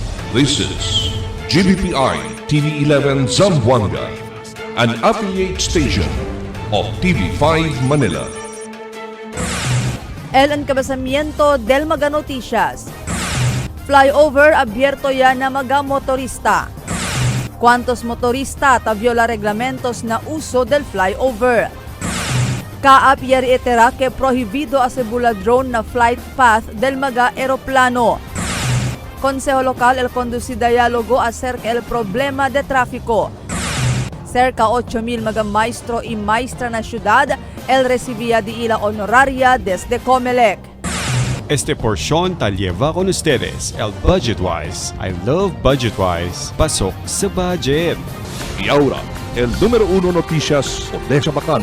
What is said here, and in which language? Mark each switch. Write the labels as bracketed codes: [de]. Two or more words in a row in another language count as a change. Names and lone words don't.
[en] This is GBPI TV11 Zamboanga, an affiliate station of TV5 Manila. [cbk] El encabezamiento del Maga Noticias. Flyover abierto ya na mga motorista. ¿Cuántos motorista viola reglamentos na uso del flyover? Kaap ya reitera que prohibido asegura drone na flight path del mga aeroplano. Consejo Local el conduce diálogo acerca el problema de tráfico. Cerca 8,000 mga maestro y maestra na syudad el recibía de ila honoraria desde Comelec. Este porción tal lleva con ustedes el Budgetwise. [en] I love Budgetwise. [tl] Pasok sa budget. [cbk] Y ahora, el número 1 noticias de Chabacano.